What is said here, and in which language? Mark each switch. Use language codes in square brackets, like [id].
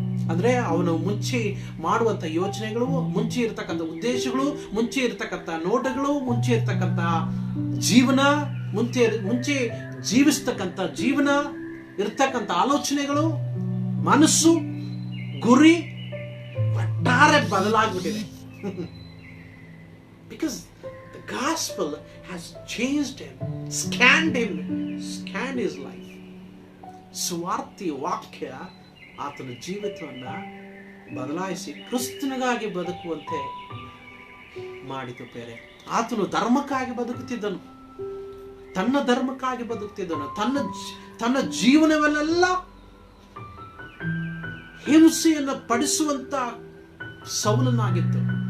[kn] ಅಂದ್ರೆ ಅವನು ಮುಂಚೆ ಮಾಡುವಂತ ಯೋಚನೆಗಳು, ಮುಂಚೆ ಇರತಕ್ಕಂಥ ಉದ್ದೇಶಗಳು, ಮುಂಚೆ ಇರತಕ್ಕಂಥ ನೋಟಗಳು, ಮುಂಚೆ ಇರತಕ್ಕಂಥ ಜೀವನ, ಮುಂಚೆ ಜೀವಿಸ್ತಕ್ಕಂಥ ಜೀವನ, ಇರ್ತಕ್ಕಂಥ ಆಲೋಚನೆಗಳು, ಮನಸ್ಸು, ಗುರಿ ಒಟ್ಟಾರೆ ಬದಲಾಗ್ಬಿಟ್ಟಿದೆ. [en] Because the gospel has changed him, scanned his life. [kn] ಸ್ವಾರ್ಥಿ ವಾಕ್ಯ ಆತನ ಜೀವಿತವನ್ನ ಬದಲಾಯಿಸಿ ಕ್ರಿಸ್ತನಿಗಾಗಿ ಬದುಕುವಂತೆ ಮಾಡಿತು. ಬೇರೆ ಆತನು ಧರ್ಮಕ್ಕಾಗಿ ಬದುಕುತ್ತಿದ್ದನು, ತನ್ನ ಧರ್ಮಕ್ಕಾಗಿ ಬದುಕುತ್ತಿದ್ದನು. ತನ್ನ ಜೀವನವನ್ನೆಲ್ಲ ಹಿಂಸೆಯನ್ನು ಪಡಿಸುವಂತ ಸೌಲನಾಗಿತ್ತು.